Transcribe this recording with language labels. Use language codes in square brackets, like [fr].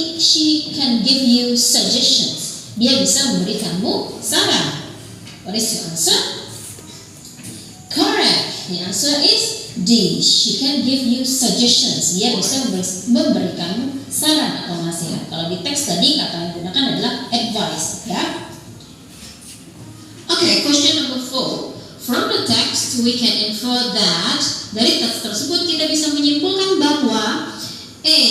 [en] She can give you suggestions. [id] Dia bisa memberi kamu saran. [en] What is your answer? Correct, the answer is D. She can give you suggestions. [id] Dia bisa memberikan saran atau nasihat. Kalau di teks tadi kata yang digunakan adalah advice, ya. [en] Okay, question number 4. From the text we can infer that, [id] dari teks tersebut kita bisa menyimpulkan bahwa A.